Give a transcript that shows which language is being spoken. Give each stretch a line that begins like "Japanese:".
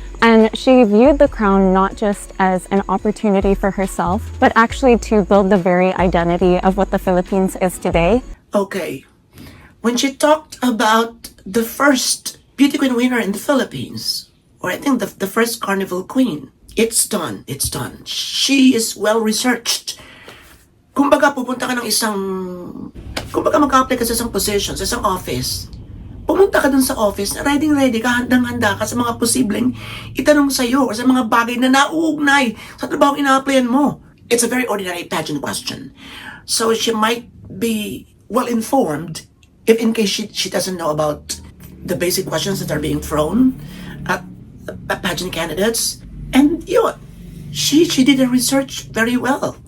English: And she viewed the crown not just as an opportunity for herself, but actually to build the very identity of what the Philippines is today. Okay. When she talked about the first beauty queen winner in the Philippines, or I think the first carnival queen, it's done. It's done. She is well researched.
Filipino: Kumbaga, mag-apply ka sa isang position, sa isang office. Pumunta ka dun sa office, ready ka, handang-handa ka sa mga posibleng itanong sa'yo or sa mga bagay na nauugnay sa trabaho ina-applyan mo.
English: It's a very ordinary pageant question. So she might be well-informed if in case she doesn't know about the basic questions that are being thrown at pageant candidates. And yun, she did her research very well.